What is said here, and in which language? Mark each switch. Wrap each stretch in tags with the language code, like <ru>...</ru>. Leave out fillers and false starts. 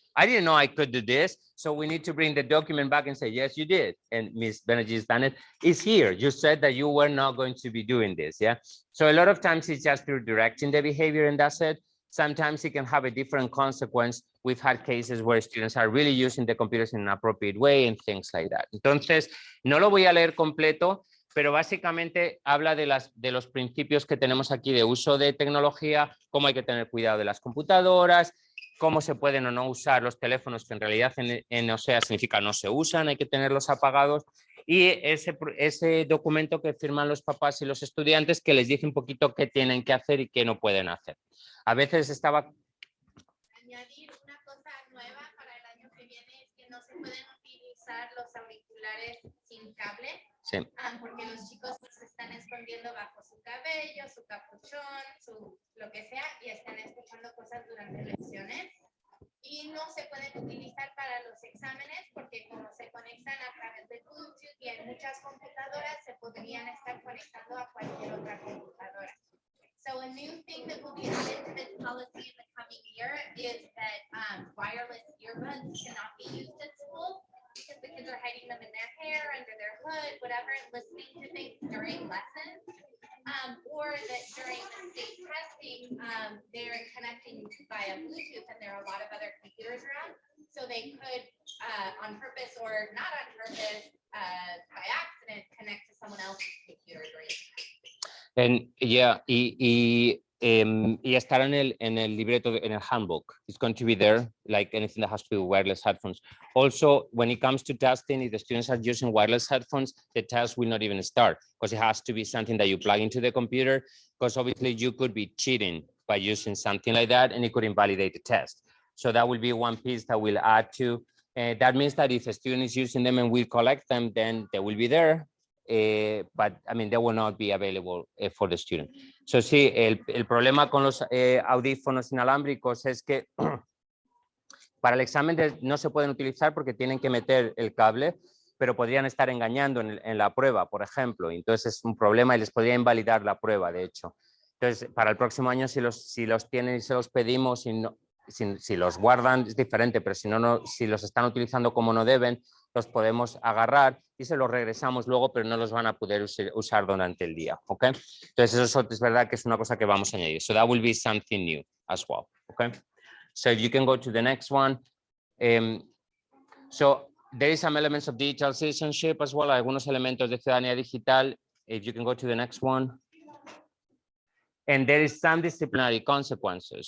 <en>I didn't know I could do this. So we need to bring the document back and say, yes, you did. And Ms. Banerjee's done it. It's here. You said that you were not going to be doing this. Yeah. So a lot of times it's just through directing the behavior and that's it. Sometimes it can have a different consequence. We've had cases where students are really using the computers in an appropriate way and things like that.</en> <es>Entonces, no lo voy a leer completo, pero básicamente habla de los principios que tenemos aquí de uso de tecnología, cómo hay que tener cuidado de las computadoras, cómo se pueden o no usar los teléfonos, que en realidad en OCEAA significa no se usan, hay que tenerlos apagados, y ese documento que firman los papás y los estudiantes que les dice un poquito qué tienen que hacer y qué no pueden hacer. A veces estaba... Añadir una cosa nueva para el año que viene es que no se pueden utilizar los auriculares sin cable, sí. Porque los chicos se están escondiendo bajo su cabello, su capuchón, lo que sea, y están escuchando cosas durante lecciones. Y no se pueden utilizar para los exámenes porque como se conectan a través de Bluetooth y en muchas computadoras se podrían estar conectando a cualquier otra computadora.</es> <en>So a new thing that will be added to this policy in the coming year is that wireless earbuds cannot be used at school because the kids are hiding them in their hair, under their hood, whatever, and listening to things during lessons. Or that during the state testing, they're connecting via Bluetooth and there are a lot of other computers around. So they could, on purpose or not on purpose, by accident, connect to someone else's computer during And yeah,</en> <es>y estar en el libreto, en el handbook.</es> <en>It's going to be there, like anything that has to do with wireless headphones. Also, when it comes to testing, if the students are using wireless headphones, the test will not even start because it has to be something that you plug into the computer, because obviously you could be cheating by using something like that and it could invalidate the test. So that will be one piece that we'll add to. That means that if a student is using them and we collect them, then they will be there. But I mean, they will not be available for the student.</en> <es>So sí, el problema con los audífonos inalámbricos es que para el examen no se pueden utilizar porque tienen que meter el cable, pero podrían estar engañando en la prueba, por ejemplo. Entonces es un problema y les podría invalidar la prueba, de hecho. Entonces, para el próximo año, si los tienen y se los pedimos, si los guardan es diferente, pero si los están utilizando como no deben, los podemos agarrar y se los regresamos luego, pero no los van a poder usar durante el día, ¿ok? Entonces eso es verdad que es una cosa que vamos a añadir.</es> <en>So that will be something new as well, ¿ok? So if you can go to the next one. So there is some elements of digital citizenship as well,</en> <es>algunos elementos de ciudadanía digital.</es> <en>If you can go to the next one. And there is some disciplinary consequences.</en>